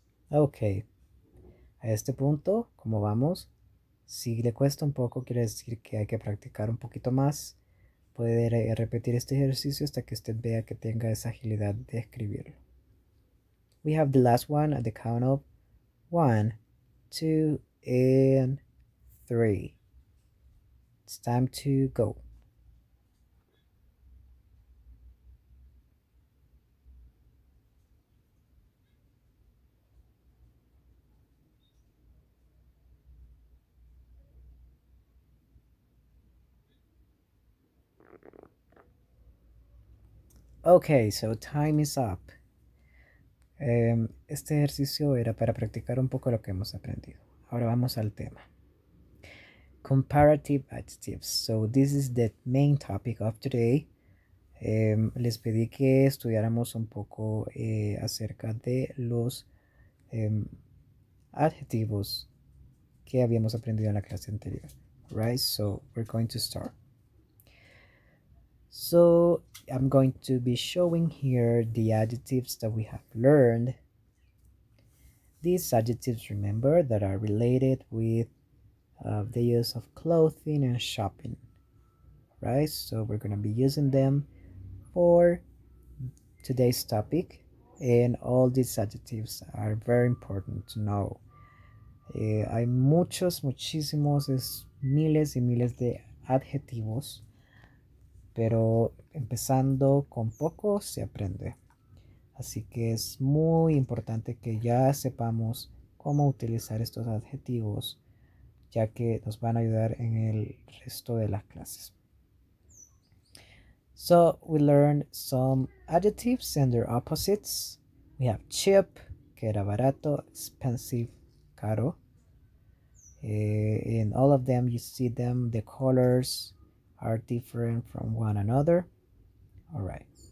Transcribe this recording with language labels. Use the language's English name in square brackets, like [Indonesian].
[English] Ok, a este punto, ¿cómo vamos? Si le cuesta un poco, quiere decir que hay que practicar un poquito más. Puede repetir este ejercicio hasta que usted vea que tenga esa agilidad de escribirlo. [Spanish] We have the last one at the count of 1, 2, and 3. It's time to go. Okay, so time is up. Este ejercicio era para practicar un poco lo que hemos aprendido. Ahora vamos al tema. [English] Comparative adjectives. So this is the main topic of today. [Spanish] Les pedí que estudiáramos un poco acerca de los adjetivos que habíamos aprendido en la clase anterior. [English] Right, so we're going to start. So I'm going to be showing here the adjectives that we have learned. These adjectives, remember, that are related with the use of clothing and shopping, right? So we're going to be using them for today's topic, and all these adjectives are very important to know. [Spanish] Hay muchísimos, miles y miles de adjetivos pero empezando con poco se aprende. Así que es muy importante que ya sepamos cómo utilizar estos adjetivos, ya que nos van a ayudar en el resto de las clases. [English] So we learned some adjectives and their opposites. We have cheap, [Spanish] que era barato, [English] expensive, caro. In all of them, you see them, the colors are different from one another. All right.